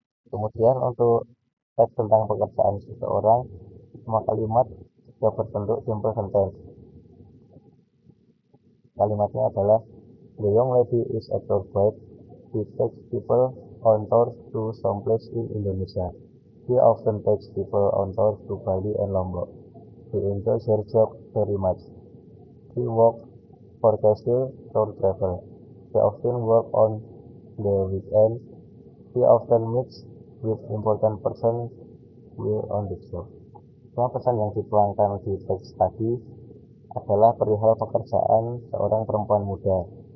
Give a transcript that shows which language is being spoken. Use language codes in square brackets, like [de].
[id] Kemudian untuk teks tentang pekerjaan seseorang, semua kalimat yang berbentuk simple sentence. Kalimatnya adalah [en] the young lady is a tour guide. She takes people on tours to some place in Indonesia. She often takes people on tours to Bali and Lombok. She enjoys her job very much. She works for Castle Tour Travel. She often works on the weekend. She often meets with important persons while on the job. [id] Semua pesan yang dituangkan di teks tadi adalah perihal pekerjaan seorang perempuan muda.